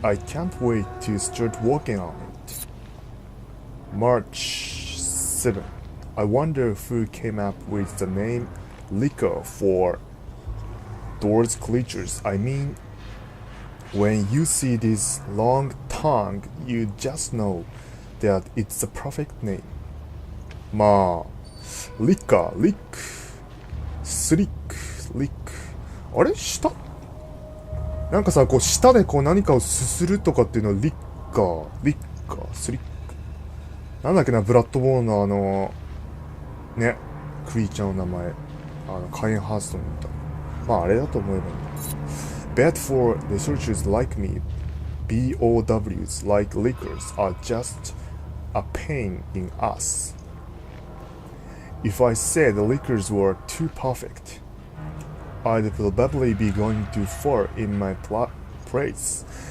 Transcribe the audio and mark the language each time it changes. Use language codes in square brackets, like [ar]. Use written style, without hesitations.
[en] I can't wait to start working on it. March 7. I wonder who came up with the name Licker for those creatures. I mean, when you see this long tongue, you just know that it's the perfect name. [ja] まあ、リッカー、リック、スリック、リック。あれ舌なんかさ、こう舌でこう何かをすするとかっていうのはリッカー、リッカー、スリック。なんだっけな、ブラッドボーンのね、クリーチャーの名前。カインハーストンに言った。まああれだと思えばいい。 [en] But for researchers like me, BOWs like liquors are just a pain in us. If I said the liquors were too perfect, I'd probably be going too far in my praise.